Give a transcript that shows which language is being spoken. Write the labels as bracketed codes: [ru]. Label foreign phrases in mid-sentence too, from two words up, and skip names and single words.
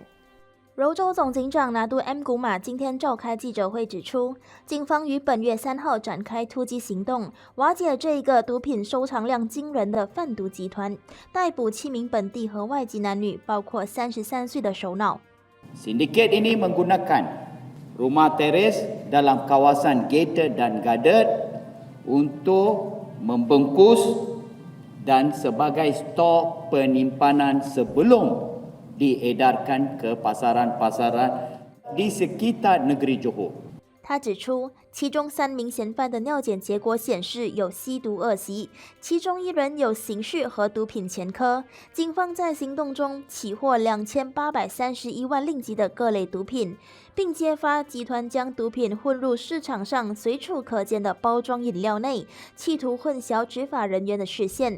[zh] 柔州总警长拿督 M 古马今天召开记者会指出，警方于本月3号展开突击行动，瓦解这一个毒品收藏量惊人的贩毒集团，逮捕7名本地和外籍男女，包括33岁的首脑。 [ms] Sindiket ini menggunakan rumah teres dalam kawasan gated dan guarded untuk membungkus dan sebagai stok penyimpanan sebelum diedarkan ke pasaran-pasaran di sekitar negeri Johor。 [zh] 他指出，其中3名嫌犯的尿检结果显示有吸毒恶习，其中1人有刑事和毒品前科。警方在行动中起获2831万令吉的各类毒品，并揭发集团将毒品混入市场上随处可见的包装饮料内，企图混淆执法人员的视线。